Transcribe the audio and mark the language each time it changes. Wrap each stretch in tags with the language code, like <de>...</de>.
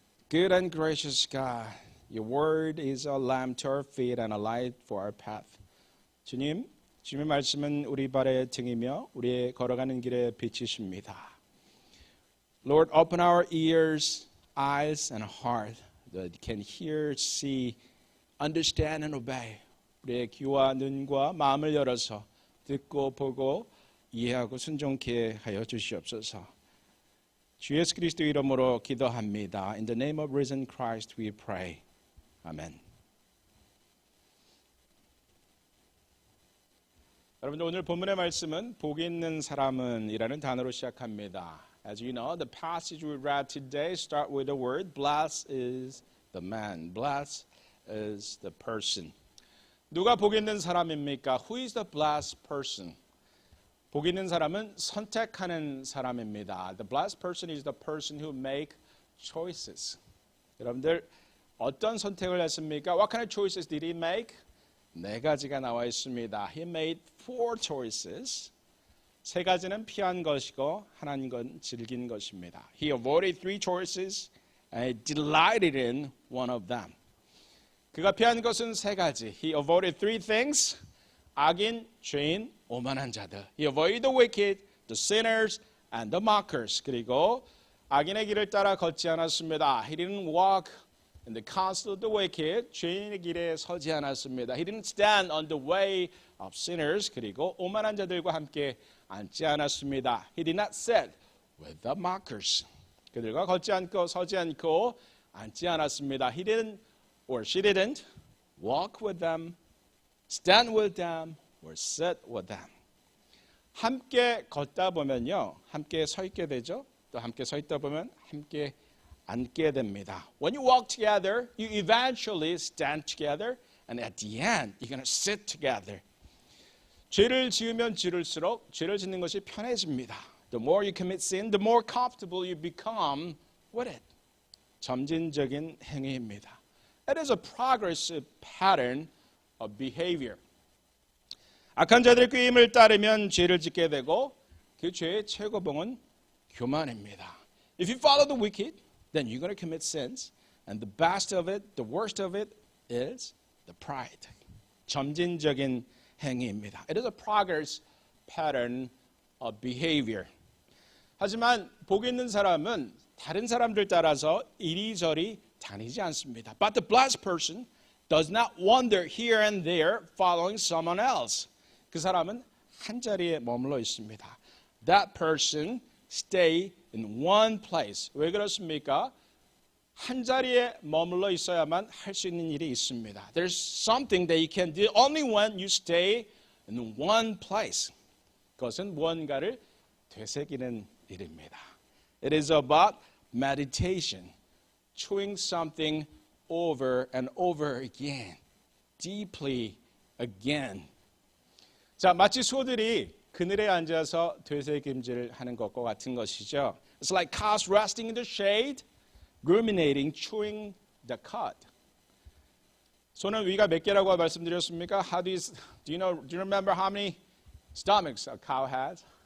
<en>Good and gracious God, your word is a lamp to our feet and a light for our path.</en> <ko>주님, 주님의 말씀은 우리 발의 등이며 우리의 걸어가는 길의 빛이십니다.</ko> <en>Lord, open our ears, eyes, and heart that can hear, see, understand, and obey.</en> <ko>우리의 귀와 눈과 마음을 열어서 듣고 보고 이해하고 순종케 하여 주시옵소서. 주 예수 그리스도 이름으로 기도합니다.</ko> <en>In the name of risen Christ we pray.</en> <ko>아멘. 여러분 오늘 본문의 말씀은 복이 있는 사람은 이라는 단어로 시작합니다.</ko> <en>As you know, the passage we read today start with the word blessed is the man. Blessed is the person.</en> <ko>누가 복 있는 사람입니까?</ko> <en>Who is the blessed person?</en> <ko>복 있는 사람은 선택하는 사람입니다.</ko> <en>The blessed person is the person who make choices.</en> <ko>여러분들 어떤 선택을 했습니까?</ko> <en>What kind of choices did he make?</en> <ko>네 가지가 나와 있습니다.</ko> <en>He made 4 choices.</en> <ko>3가지는 피한 것이고 하나는 건 즐긴 것입니다.</ko> <en>He avoided 3 choices and he delighted in one of them.</en> <ko>그가 피한 것은 3가지.</ko> <en>He avoided 3 things.</en> <ko>악인, 죄인, 오만한 자들.</ko> <en>He avoided the wicked, the sinners, and the mockers.</en> <ko>그리고 악인의 길을 따라 걷지 않았습니다.</ko> <en>He didn't walk in the counsel of the wicked.</en> <ko>죄인의 길에 서지 않았습니다.</ko> <en>He didn't stand on the way of sinners.</en> <ko>그리고 오만한 자들과 함께 앉지 않았습니다.</ko> <en>He did not sit with the mockers.</en> <ko>그들과 걷지 않고 서지 않고 앉지 않았습니다.</ko> <en>He didn't or she didn't walk with them, stand with them, or sit with them.</en> <ko>함께 걷다 보면요, 함께 서 있게 되죠. 또 함께 서 있다 보면 함께 앉게 됩니다.</ko> <en>When you walk together, you eventually stand together, and at the end, you're going to sit together.</en> <ko>죄를 지으면 지을수록 죄를 짓는 것이 편해집니다.</ko> <en>The more you commit sin, the more comfortable you become with it.</en> <ko>점진적인 행위입니다.</ko> <en>It is a progressive pattern of behavior.</en> <ko>악한 자들의 꾀임을 따르면 죄를 짓게 되고 그 죄의 최고봉은 교만입니다.</ko> <en>If you follow the wicked, then you're going to commit sins. And the best of it, the worst of it is the pride.</en> <ko>점진적인 행위입니다.</ko> <en>It is a progress pattern of behavior.</en> <ko>하지만 복 있는 사람은 다른 사람들 따라서 이리저리 다니지 않습니다.</ko> <en>But the blessed person does not wander here and there following someone else.</en> <ko>그 사람은 한 자리에 머물러 있습니다.</ko> <en>That person stay in one place.</en> <ko>왜 그렇습니까? 한 자리에 머물러 있어야만 할 수 있는 일이 있습니다.</ko> <en>There's something that you can do only when you stay in one place.</en> <ko>그것은 무언가를 되새기는 일입니다.</ko> <en>It is about meditation. Chewing something over and over again. Deeply again.</en> <ko>자, 마치 소들이 그늘에 앉아서 되새김질을 하는 것과 같은 것이죠.</ko> <en>It's like cows resting in the shade, ruminating, chewing the cud.</en> <ko>소는 위가 몇 개라고 말씀드렸습니까?</ko> <en>Do you remember how many stomachs a cow has?</en>